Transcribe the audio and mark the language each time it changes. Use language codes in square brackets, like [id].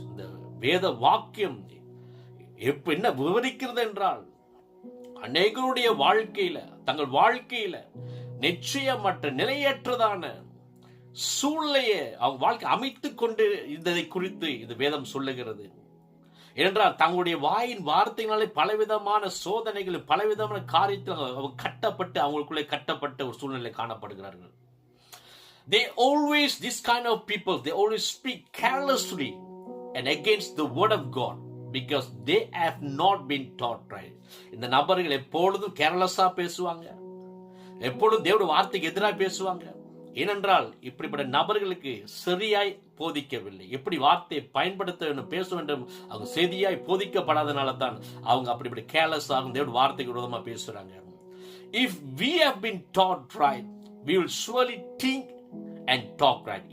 [ta] இந்த வேத வாக்கியம் என்ன விவரிக்கிறது என்றால், அநேகருடைய வாழ்க்கையில, தங்கள் வாழ்க்கையில நிச்சயமற்ற நிலையற்றதான சூழ்நிலையை அவங்க வாழ்க்கை அமைத்துக் கொண்டு இருந்ததை குறித்து இது வேதம் சொல்லுகிறது. ஏனென்றால் தங்களுடைய வாயின் வார்த்தையினாலே பலவிதமான சோதனைகள், பலவிதமான காரியத்தில் அவங்க கட்டப்பட்டு, அவங்களுக்குள்ளே கட்டப்பட்ட ஒரு சூழ்நிலை காணப்படுகிறார்கள். [en] This kind of people, they always speak carelessly and against the word of God because they have not been taught right. [ta] இந்த நபர்கள் எப்பொழுதும் கேர்லெஸ்ஸா பேசுவாங்க, எப்பொழுதும் தேவனுடைய வார்த்தைக்கு எதிராக பேசுவாங்க. ஏனென்றால் இப்படிப்பட்ட நபர்களுக்கு சரியாய் போதிக்கவில்லை, எப்படி வார்த்தையை பயன்படுத்த வேண்டும், பேச வேண்டும், அவங்க செய்தியாய் போதிக்கப்படாதனால தான் அவங்க அப்படிப்பட்ட கேர்லெஸ் ஆகும், தேவனுடைய வார்த்தைக்கு விரோதமா பேசுறாங்க. [en] If we have been taught right, we will surely think and talk right.